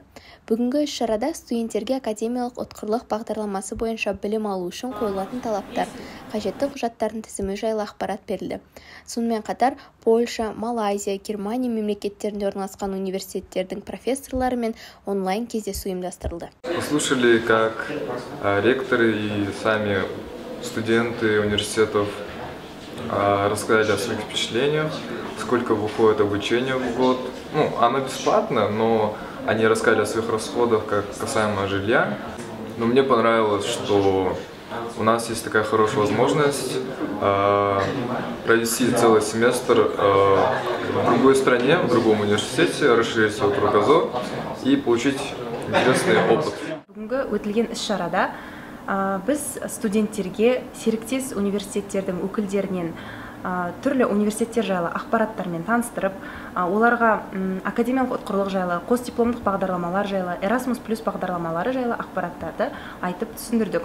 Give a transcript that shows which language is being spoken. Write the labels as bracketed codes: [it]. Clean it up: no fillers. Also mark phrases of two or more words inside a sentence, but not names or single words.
[kk] Бүгінгі іс-шарада студенттерге академиялық ұтқырлық бағдарламасы бойынша білім алу үшін қойылатын талаптар, қажетті құжаттардың тізімі жайлы ақпарат берілді. Сонымен қатар Польша, Малайзия, Германия мемлекеттерінде орналасқан университеттердің профессорларымен онлайн кездесу ұйымдастырылды. [ru] Послушали, как ректоры и сами студенты университетов рассказали о своих впечатлениях, сколько выходит обучение в год. Оно бесплатно, но они рассказали о своих расходах, как касаемо жилья. Но мне понравилось, что у нас есть такая хорошая возможность провести целый семестр в другой стране, в другом университете, расширить свой кругозор и получить интересный опыт. [kk] Бүгінгі өтілген іс-шарада біз студенттерге серіктес университеттердің өкілдерінен түрлі университеттер жайлы ақпараттармен таныстырып, оларға академиялық ұтқырлық жайлы, қосдипломдық бағдарламалар жайлы, Erasmus+ бағдарламалары жайлы ақпараттарды айтып түсіндірдік.